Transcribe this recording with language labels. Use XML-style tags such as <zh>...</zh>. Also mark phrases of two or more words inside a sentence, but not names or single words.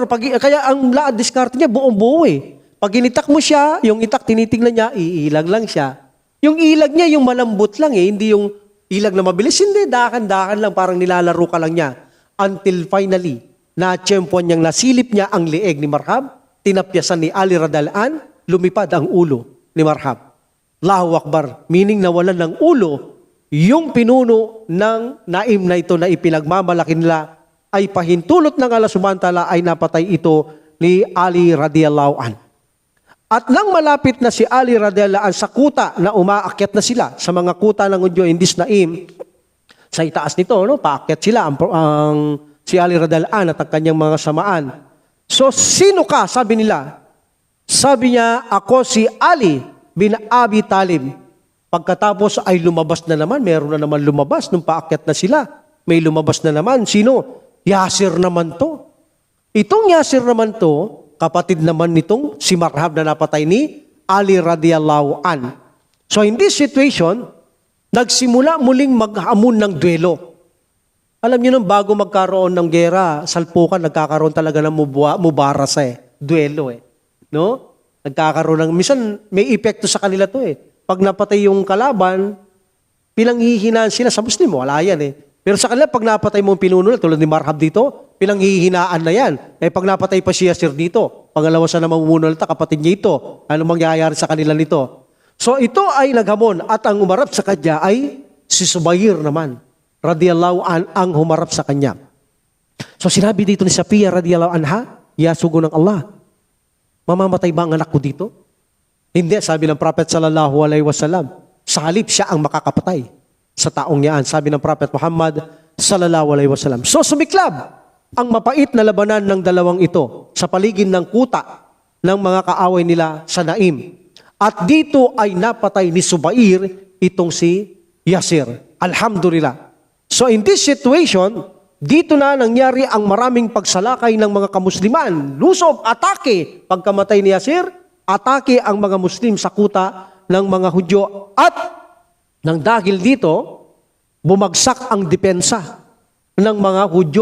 <tl>Kaya ang diskarte niya buong-buo eh. Pag initak mo siya, yung itak tinitingnan niya, iilag lang siya. Yung ilag niya, yung malambot lang eh, hindi yung ilag na mabilis. Hindi, dakan-dakan lang, parang nilalaro ka lang niya.</tl> <en>Until finally,</en> <tl>na-tsempuan niyang nasilip niya ang leeg ni Marhab, tinapyasan ni Ali</tl> <ar>رضي الله عن,</ar> <tl>lumipad ang ulo ni Marhab.</tl> <ar>الله أكبر.</ar> <tl>Meaning nawalan ng ulo yung pinuno ng Naim na ito na ipinagmamalaki nila ay pahintulot ng</tl> <ar>الله سبحانه وتعالى</ar> <tl>ay napatay ito ni Ali</tl> <ar>رضي الله عن.</ar> <tl>At nang malapit na si Ali</tl> <ar>رضي الله عن</ar> <tl>sa kuta na umaakyat na sila sa mga kuta ng Hudyo</tl> <en>in this</en> <tl>Naim, sa itaas nito, no, paakyat sila si Ali</tl> <ar>رضي الله عن</ar> <tl>at ang kanyang mga samaan. So, sino ka? Sabi nila. Sabi niya, ako si Ali bin Abi Talib. Pagkatapos ay lumabas na naman, meron na naman lumabas nung paakyat na sila. May lumabas na naman. Sino? Yasir naman to. Itong Yasir naman to, kapatid naman nitong si Marhab na napatay ni Ali</tl> <ar>رضي الله عن.</ar> <en>So in this situation,</en> <tl>nagsimula muling maghamon ng duelo. Alam niyo nang bago magkaroon ng gera, salpukan, nagkakaroon talaga ng mubarasa duelo No? Nagkakaroon ng, minsan may epekto sa kanila to Pag napatay yung kalaban, pinanghihinaan sila sa Muslim, wala yan Pero sa kanila, pag napatay mo yung pinuno, tulad ni Marhab dito, pinanghihinaan na yan. Pag napatay pa si Yasir dito, pangalawa sa na mamumuno nito, kapatid niya ito, ano mangyayari sa kanila nito? So ito ay naghamon at ang umarap sa kanya ay si Subayr naman,</tl> <ar>رضي الله عن,</ar> <tl>ang humarap sa kanya. So sinabi dito ni Safiya</tl> <ar>رضي الله عنها,</ar> <tl>ya sugo ng Allah, mamamatay ba ang anak ko dito? Hindi, sabi ng Prophet</tl> <ar>صلى الله عليه وسلم,</ar> <tl>sa halip siya ang makakapatay sa taong yaan, sabi ng Prophet Muhammad</tl> <ar>صلى الله عليه وسلم.</ar> <tl>So sumiklab ang mapait na labanan ng dalawang ito sa paligid ng kuta ng mga kaaway nila sa Naim. At dito ay napatay ni Subayr itong si Yasir.</tl> <en>Alhamdulillah. So in this situation,</en> <tl>dito na nangyari ang maraming pagsalakay ng mga kamusliman. Lusob, atake. Pagkamatay ni Yasir, atake ang mga Muslim sa kuta ng mga Hudyo. At nang dahil dito, bumagsak ang depensa ng mga Hudyo.</tl>